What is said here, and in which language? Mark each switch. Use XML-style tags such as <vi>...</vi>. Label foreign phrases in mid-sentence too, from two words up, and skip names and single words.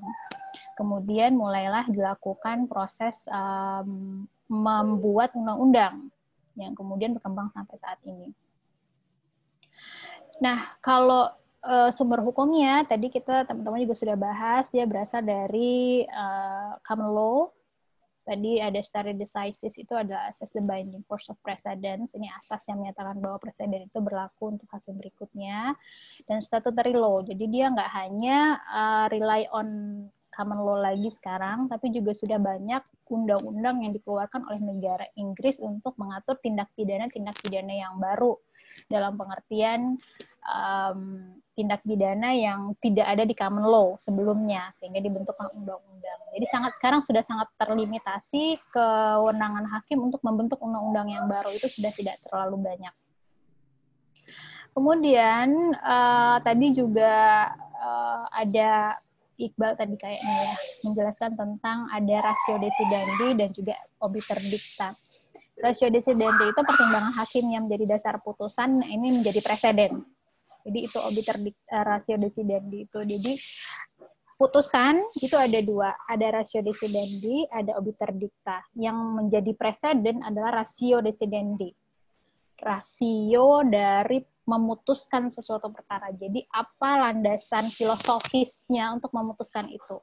<id>Kemudian mulailah dilakukan proses membuat undang-undang yang kemudian berkembang sampai saat ini. Nah, kalau sumber hukumnya, tadi kita teman-teman juga sudah bahas, dia berasal dari</id> <en>common law.</en> <id>Tadi ada</id> <la>stare decisis,</la> <id>itu adalah asas</id> <en>the binding force of precedents.</en> <id>Ini asas yang menyatakan bahwa presiden itu berlaku untuk hakim berikutnya. Dan</id> <en>statutory law,</en> <id>jadi dia nggak hanya</id> <en>rely on common law</en> <id>lagi sekarang, tapi juga sudah banyak undang-undang yang dikeluarkan oleh negara Inggris untuk mengatur tindak pidana yang baru, dalam pengertian tindak pidana yang tidak ada di</id> <en>common law</en> <id>sebelumnya, sehingga dibentukkan undang-undang. Jadi sekarang sudah sangat terlimitasi kewenangan hakim untuk membentuk undang-undang yang baru, itu sudah tidak terlalu banyak. Kemudian tadi juga ada Iqbal tadi kayaknya ya menjelaskan tentang ada</id> <la>ratio decidendi</la> <id>dan juga</id> <la>obiter dicta. Ratio decidendi</la> <id>itu pertimbangan hakim yang menjadi dasar putusan, ini menjadi preseden. Jadi itu</id> <la>obiter dicta, ratio decidendi</la> <id>itu. Jadi putusan itu ada dua, ada</id> <la>ratio decidendi,</la> <id>ada</id> <la>obiter dicta.</la> <id>Yang menjadi preseden adalah</id> <la>ratio decidendi.</la> <id>Rasio dari memutuskan sesuatu perkara. Jadi apa landasan filosofisnya untuk memutuskan itu?</id>